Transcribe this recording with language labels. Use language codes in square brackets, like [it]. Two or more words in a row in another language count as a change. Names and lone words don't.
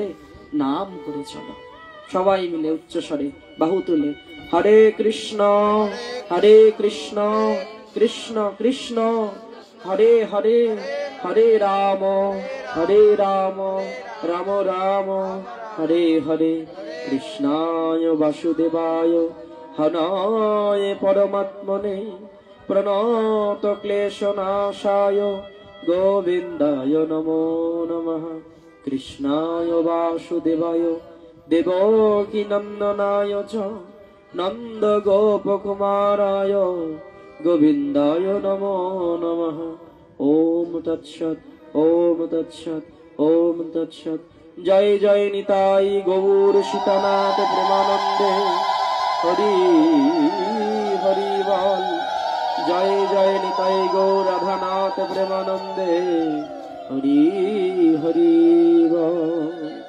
[bn] নাম করে চলো, সবাই মিলে উচ্চ স্বরে বাহু তুলে, [sa] हरे कृष्ण कृष्ण कृष्ण हरे हरे, हरे राम राम राम हरे हरे, कृष्णाय वासुदेवाय हनाय परमात्मने, प्रणत क्लेशनाशाय गोविन्दाय नमो नमः। कृष्णाय वासुदेवाय देवकी नन्दनाय च नन्द गोपकुमाराय गोविन्दाय नमो नमः। ओम तत्सत्, ओम तत्सत्, ओम तत्सत्। [bn] জয় জয় নিতাই গৌর সীতানাথ প্রেমানন্দে, হরি হরি বল। জয় জয় নিতাই গৌর রাধানাথ প্রেমানন্দে, হরি হরি বল।